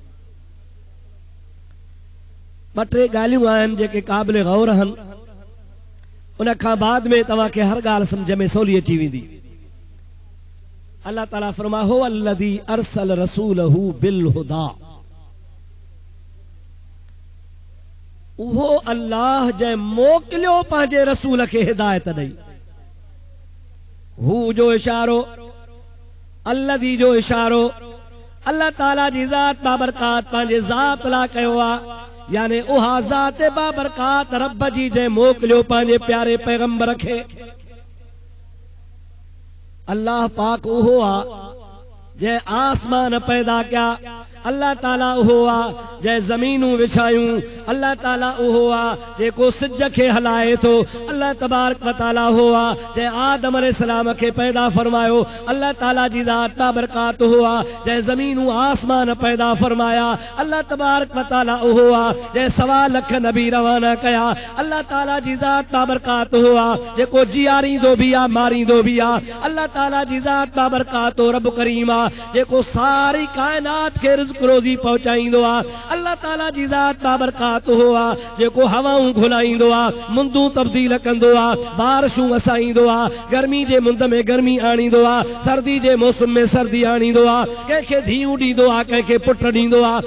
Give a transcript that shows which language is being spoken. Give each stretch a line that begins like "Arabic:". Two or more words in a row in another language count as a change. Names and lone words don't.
Sindhi: ॿ टे ॻाल्हियूं आहिनि जेके क़ाबिल गौर आहिनि उन खां बाद में तव्हांखे हर ॻाल्हि सम्झ में सवली अची वेंदी। अल्लाह ताला फरमाए हो
Arabic: الذي أرسل رسوله بالهدى.
Sindhi: उहो अल्लाह जंहिं मोकिलियो पंहिंजे रसूल खे हिदायत ॾेई। हू जो इशारो अल्लज़ी जो इशारो अल्लाह ताला जी ज़ात बाबरकात पंहिंजे ज़ात लाइ कयो आहे यानी उहा ज़ात बाबरकात रब जी जंहिं मोकिलियो पंहिंजे प्यारे पैगंबर खे। अल्लाह पाक उहो आहे जंहिं आसमान पैदा कया अल्लाह ताला उहो आ जंहिं ज़मीनूं विछायूं, अल्लाह ताला उहो आ जेको सिज खे हलाए थो,
Arabic: الله تبارك وتعالى
Sindhi: उहो आ जंहिं आदम अलैहिस्सलाम खे पैदा फरमायो, अल्लाह ताला जी ज़ात बाबरकात उहो आ जंहिं ज़मीनूं आसमान पैदा फरमाया,
Arabic: الله تبारك وتعالى
Sindhi: उहो आ जंहिं 1.25 लख नबी रवाना कया, अल्लाह ताला जी ज़ात बाबरकात उहो आ जेको जियारींदो बि आ मारींदो बि आ, अल्लाह ताला जी ज़ात बाबरकात रब करीम आ जेको सारी कायनात खे रिज़्क़ रोज़ी पहुचाईंदो आ, अल्लाह ताला जी ज़ात बाबरकात हो आ जेको हवाऊं घुलाईंदो आ, मुंदूं तब्दील कंदो आ, बारिशूं वसाईंदो आ, गर्मी जे मुंद में गर्मी आणींदो आ, सर्दी जे मौसम में सर्दी आणींदो आ, कंहिंखे धीउ ॾींदो आ, कंहिंखे पुट ॾींदो आ।